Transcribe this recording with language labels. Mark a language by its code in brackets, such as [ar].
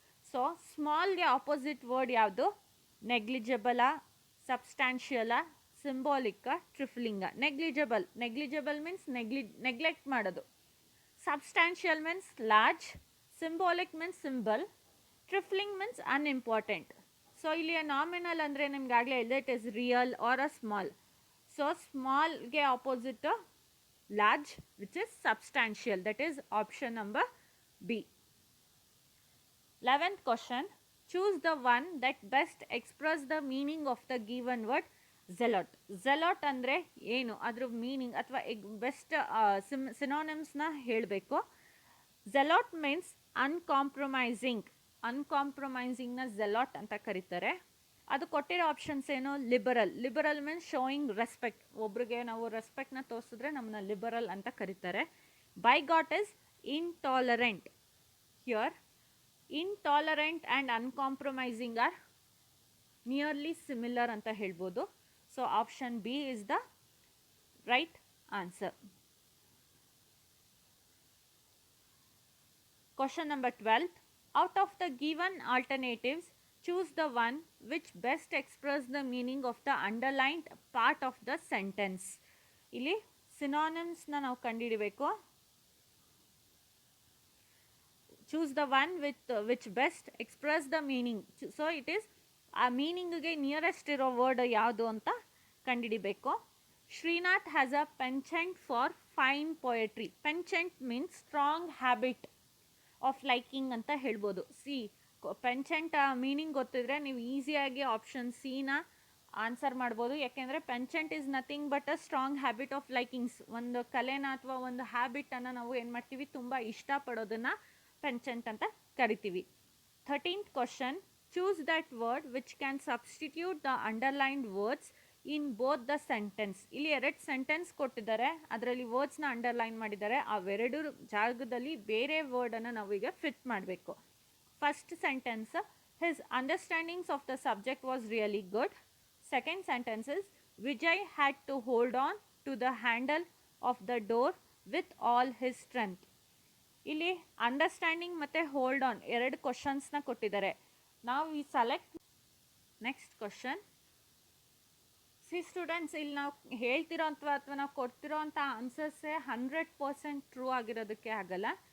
[en] So ಸ್ಮಾಲ್ಗೆ opposite word ಯಾವುದು? Negligible, substantial, symbolic, trifling. Negligible means neglect ಮಾಡೋದು. Substantial means large. Symbolic means symbol. Trifling means unimportant. So [kn] ಇಲ್ಲಿ nominal ಅಂದರೆ ನಿಮ್ಗಾಗಲೇ ಹೇಳಿದೆ, [en] It is real or a small. So ಸ್ಮಾಲ್ಗೆ opposite large, which is substantial. That is option number B. 11th question. Choose the one that best express the meaning of the given word zealot. [kn] Zealot ಅಂದರೆ ಏನು, ಅದ್ರ meaning ಅಥವಾ best ಸಿನೋನಿಮ್ಸ್ನ ಹೇಳಬೇಕು. [en] zealot means uncompromising. [kn] ಅನ್ಕಾಂಪ್ರಮೈಸಿಂಗ್ನ zealot ಅಂತ ಕರೀತಾರೆ. ಅದು ಕೊಟ್ಟಿರೋ options ಏನು? [en] Liberal means showing respect. [kn] ಒಬ್ರಿಗೆ ನಾವು ರೆಸ್ಪೆಕ್ಟ್ನ ತೋರಿಸಿದ್ರೆ ನಮ್ಮನ್ನ ಲಿಬರಲ್ ಅಂತ ಕರೀತಾರೆ. [en] Bigot is intolerant. Here intolerant and uncompromising are nearly similar [kn] ಅಂತ ಹೇಳ್ಬೋದು. [en] So option B is the right answer. Question number 12. Out of the given alternatives, choose the one which best express the meaning of the underlined part of the sentence. [kn] ಇಲ್ಲಿ ಸಿನೋನಿಮ್ಸ್ನ ನಾವು ಕಂಡುಹಿಡಬೇಕು. [en] choose the one which best express the meaning. [kn] So it is ಆ ಮೀನಿಂಗ್ಗೆ nearest ಇರೋ word ಯಾವುದು ಅಂತ ಕಂಡುಹಿಡಿಬೇಕು. [en] Srinath has a penchant for fine poetry. Penchant means strong habit of liking [kn] ಅಂತ ಹೇಳ್ಬೋದು. ಪೆನ್ಚೆಂಟ್ meaning ಗೊತ್ತಿದ್ರೆ ನೀವು ಈಸಿಯಾಗಿ ಆಪ್ಷನ್ ಸಿನ ಆನ್ಸರ್ ಮಾಡ್ಬೋದು. [en] ಯಾಕೆಂದರೆ penchant is nothing but a strong habit of likings. [kn] ಒಂದು ಕಲೆನ ಅಥವಾ ಒಂದು ಹ್ಯಾಬಿಟನ್ನು ನಾವು ಏನು ಮಾಡ್ತೀವಿ, ತುಂಬ ಇಷ್ಟಪಡೋದನ್ನು ಪೆನ್ಚೆಂಟ್ ಅಂತ ಕರಿತೀವಿ. 13th question. [en] Choose that word which can substitute the underlined words in both the sentence. [kn] ಇಲ್ಲಿ 2 ಸೆಂಟೆನ್ಸ್ ಕೊಟ್ಟಿದ್ದಾರೆ, ಅದರಲ್ಲಿ ವರ್ಡ್ಸ್ನ ಅಂಡರ್ಲೈನ್ ಮಾಡಿದ್ದಾರೆ. ಅವೆರಡು ಜಾಗದಲ್ಲಿ ಬೇರೆ ವರ್ಡನ್ನು ನಾವೀಗ ಫಿಟ್ ಮಾಡಬೇಕು. [en] First sentence, his understandings of the subject was really good. Second sentence is, Vijay had to hold on to the handle of the door with all his strength. [kn] ಇಲ್ಲಿ understanding ಮತ್ತು hold on 2 ಕ್ವಶನ್ಸ್ನ ಕೊಟ್ಟಿದ್ದಾರೆ. ನಾವು ಈ select next question. Students, ಇಲ್ಲಿ ನಾವು ಹೇಳ್ತಿರೋ ಅಥವಾ ನಾವು ಕೊಡ್ತಿರೋ ಅಂಥ ಆನ್ಸರ್ಸೇ 100% ಟ್ರೂ ಆಗಿರೋದಕ್ಕೆ ಆಗಲ್ಲ.